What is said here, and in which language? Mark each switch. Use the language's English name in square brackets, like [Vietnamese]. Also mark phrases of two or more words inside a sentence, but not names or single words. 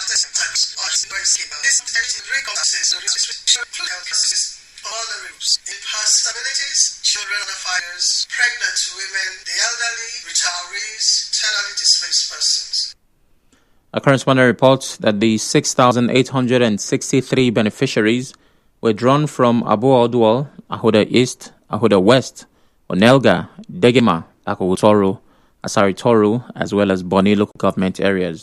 [English] the groups, disabilities, children under 5 years, pregnant women, the elderly, retirees, terminally displaced persons. A correspondent reports that the 6,863 beneficiaries were drawn from Abu Odwal, Ahoda East, Ahoda West, Onelga, Degema, Akogutoro, Asaritoru, as well as Boni local government areas.